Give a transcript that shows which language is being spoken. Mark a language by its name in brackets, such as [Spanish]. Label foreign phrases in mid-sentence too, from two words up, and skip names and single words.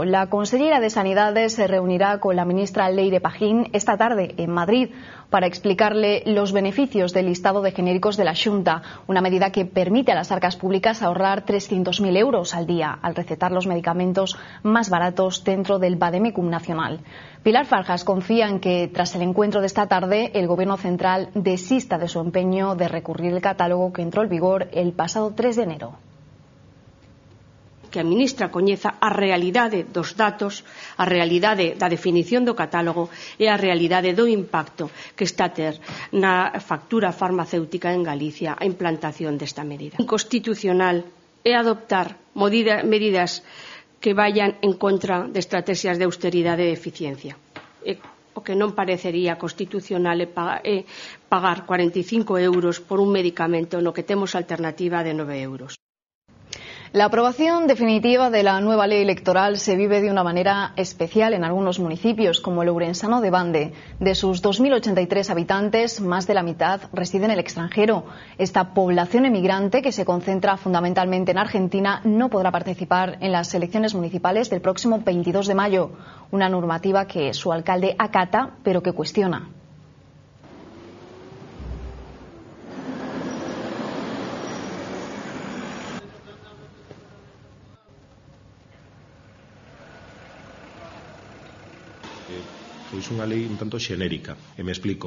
[Spanish] La consellera de Sanidades se reunirá con la ministra Leire Pagín esta tarde en Madrid para explicarle los beneficios del listado de genéricos de la Xunta, una medida que permite a las arcas públicas ahorrar 300.000 euros al día al recetar los medicamentos más baratos dentro del Vademecum nacional. Pilar Farjas confía en que, tras el encuentro de esta tarde, el Gobierno central desista de su empeño de recurrir el catálogo que entró en vigor el pasado 3 de enero. [Galician] Que a ministra coñeza a realidade dos datos, a realidade da definición do catálogo e a realidade do impacto que está a ter na factura farmacéutica en Galicia a implantación desta medida. Inconstitucional é adoptar medidas que [Spanish] vayan en contra [Galician] de estrategias de austeridade e de eficiencia. O que non parecería constitucional é pagar 45 euros por un medicamento no que temos alternativa de 9 euros. [Spanish] La aprobación definitiva de la nueva ley electoral se vive de una manera especial en algunos municipios, como el ourensano de Bande. De sus 2.083 habitantes, más de la mitad reside en el extranjero. Esta población emigrante, que se concentra fundamentalmente en Argentina, no podrá participar en las elecciones municipales del próximo 22 de mayo, una normativa que su alcalde acata, pero que cuestiona. [Galician] Pois unha lei un tanto xenérica, e me explico.